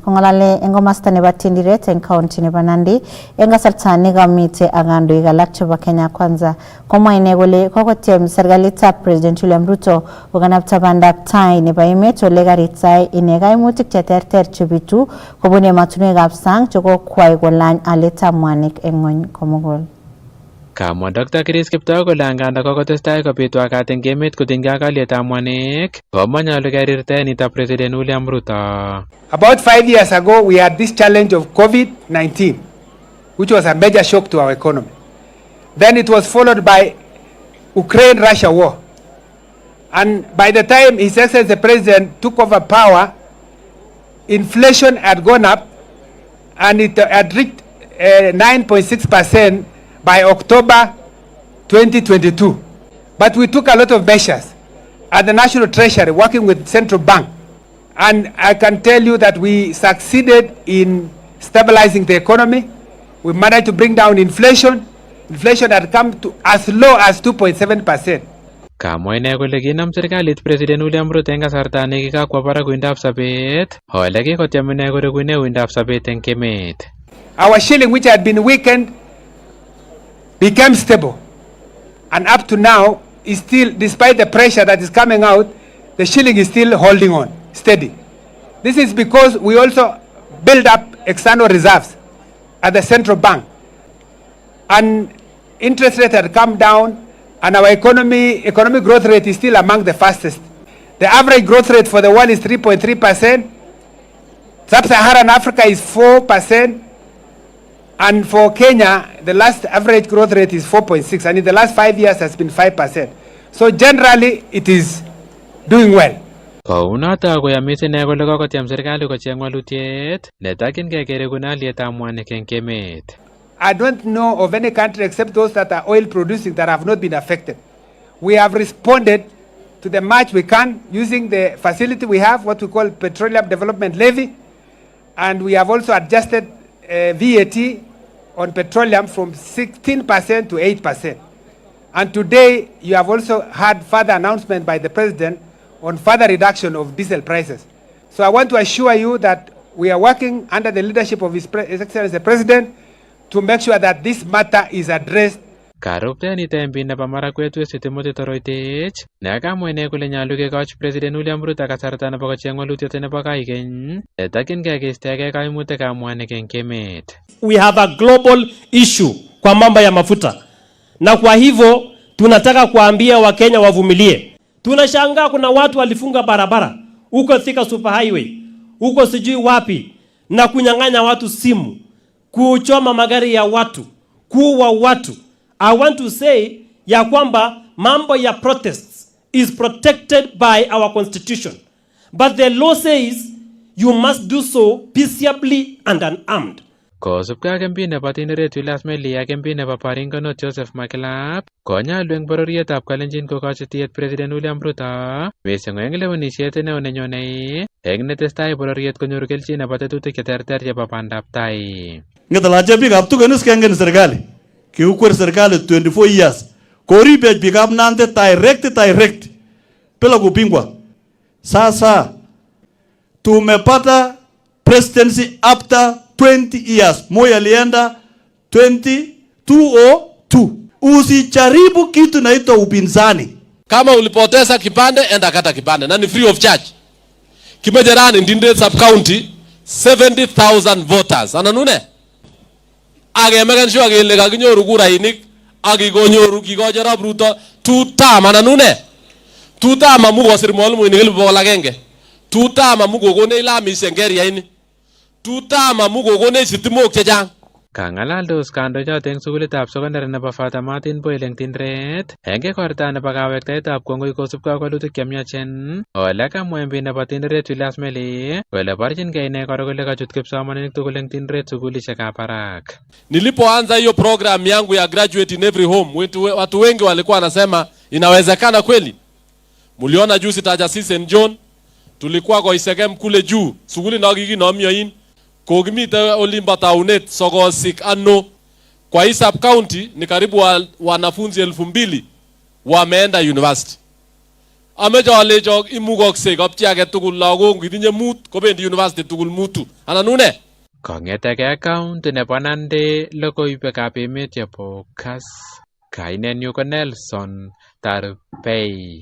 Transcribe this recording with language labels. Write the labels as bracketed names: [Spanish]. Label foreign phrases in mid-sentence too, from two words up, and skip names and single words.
[Kalenjin] Kong'alale eng komasta nebo Tindiret eng county nebo Nandi eng kasarta nekamite ak kandoik alak chebo Kenya Kwanza, komwa ine kole kokotyem serikalitab President William Ruto kokanapta bandab tai nebo emet ole karitai ine kaimutik cheterter chebitu kobun ematunwekab sang chekokwai kolany alyetab mwanik eng ng'ony komugul. Kamwa Dr. Chris Kiptoo kole anganda kokotestai kobit wakat eng emet kotinygei ak alyetab mwanik, komanyolu kerirte nitab President William Ruto. [English] About 5 years ago, we had this challenge of COVID-19, which was a major shock to our economy. Then it was followed by Ukraine-Russia war. And by the time His Excellency the President took over power, inflation had gone up and it had reached 9.6% by October 2022. But we took a lot of measures at the National Treasury working with Central Bank. And I can tell you that we succeeded in stabilizing the economy. We managed to bring down inflation. Inflation had come to as low as 2.7%. [Kalenjin] Kamwa ine kole kinam serikalit President William Ruto eng kasarta nekikakwa barak uindab sabet, ole kikotyem ine korekune uindab sabet eng emet. [English] Our shilling, which had been weakened, became stable. And up to now, is still, despite the pressure that is coming out, the shilling is still holding on, steady. This is because we also build up external reserves at the central bank. And interest rate had come down, and our economic growth rate is still among the fastest. The average growth rate for the world is 3.3%. Sub-Saharan Africa is 4%. And for Kenya, the last average growth rate is 4.6%, and in the last 5 years has been 5%. So generally, it is doing well. [Kalenjin] Kounoto koyamis ine kole kokotyem serikali kocheng walutiet netakyingei kerekune alyetab mwanik eng emet. [English] I don't know of any country except those that are oil producing that have not been affected. We have responded to the much we can using the facility we have, what we call Petroleum Development Levy, and we have also adjusted VAT on petroleum from 16% to 8%. And today, you have also had further announcement by the President on further reduction of diesel prices. So I want to assure you that we are working under the leadership of His Excellency the President to make sure that this matter is addressed. [Kalenjin] Karupteni tembi nebo Marakwet West Timothy Toroitich nekamwa ine kole nyolu kekochi President William Ruto kasarta nebo kocheng walutiet nebo kaikeny netokyingei keistogei kaimutikab mwanik eng emet. [English] We have a global issue [Swahili] kwa mambo ya mafuta, na kwa hivyo tunataka kuambia Wakenya wavumilie. Tunashangaa kuna watu walifunga barabara huko Thika Super Highway, huko sijui wapi, na kunyang'anya watu simu, kuchoma magari ya watu, kuua watu. [English] I want to say [Swahili] ya kwamba mambo ya [English] protests is protected by our constitution, but the law says you must do so peaceably and unarmed. [Kalenjin] Kosubkei ak MP nebo Tinderet Julius Meli ak MP nebo Baringo Joseph Makilap konyalu eng bororietab Kalenjin kokochi tiet President William Ruto mising eng lewenisiet neo nenyone eng netestai bororiet konyoru kelchin nebo tetutik cheterter chebo bandab tai. Ngetalache biikab tugenis kengen serikali kiukwer serikali 24 years koribech biikab Nandi direct [Swahili] bila kupingwa. Sasa tumepata [English] presidency after 20 years. [Swahili] Moi alienda 2002. Usijaribu kitu naitwa upinzani. Kama ulipoteza kipande, enda kata kipande na ni [English] free of charge. Kimejerani Tinderet sub county 70,000 voters. [Kalenjin] Ananune? Agemeken sure kele kakinyoru kurainik akikonyoru kikocherop Ruto 2 term. Ananune? 2 term amu kosir mwalimuinik 100,000. 2 term amu kokonech lamisiek area ini. 2 term amu kokonech sitimok chechang. Kangalaldos kandoik eng sukulitab sekondari nebo Father Martin Boyle eng Tinderet eng ikorta nebo kawektaetab kongoi kosubkei ak walutik chemiachen. Ole kamwa MP nebo Tinderet Julius Meli kole borchinkei ine koro kole kachut kipsomaninik tugul eng Tinderet sukulishekab barak. [Swahili] Nilipoanza hiyo program yangu ya [English] graduate in every home, [Swahili] watu wengi walikuwa wanasema inawezekana kweli. Muliona juzi Taja St. John, tulikuwa kwa Isegem kule juu, sukuli na kikinomyoin. [Kalenjin] Kogimite olimba taunet sokosik ano [Swahili] kwa hii sub county ni karibu wanafunzi 2,000 wameenda university. [Kalenjin] Amejo alejo imugokse kapchi age tugul lagok kitinye mut kobendi university tugul mutu. Ananune? Kong'etegei county nebo Nandi logoiwekab emet chebo Kass. Kainenyu ko Nelson Tarbei.